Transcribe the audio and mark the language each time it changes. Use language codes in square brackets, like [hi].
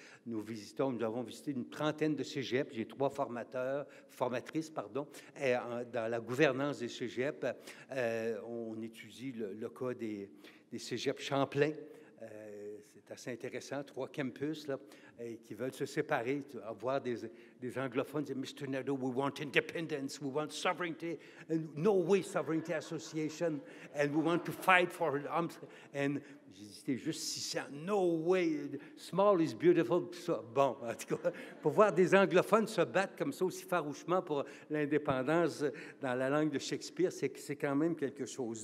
[fr] Nous avons visité une trentaine de cégeps. J'ai 3 formatrices, dans la gouvernance des cégeps. On étudie le cas des cégeps Champlain, C'est assez intéressant, 3 campus là, qui veulent se séparer, avoir des anglophones dire Mr. [en] Nadeau, we want independence, we want sovereignty, and no way sovereignty association, and we want to fight for arms. [fr] And j'ai dit, c'était juste 600. [en] No way, small is beautiful. [fr] Ça, bon, en tout cas, pour voir des anglophones se battre comme ça aussi farouchement pour l'indépendance dans la langue de Shakespeare, c'est quand même quelque chose.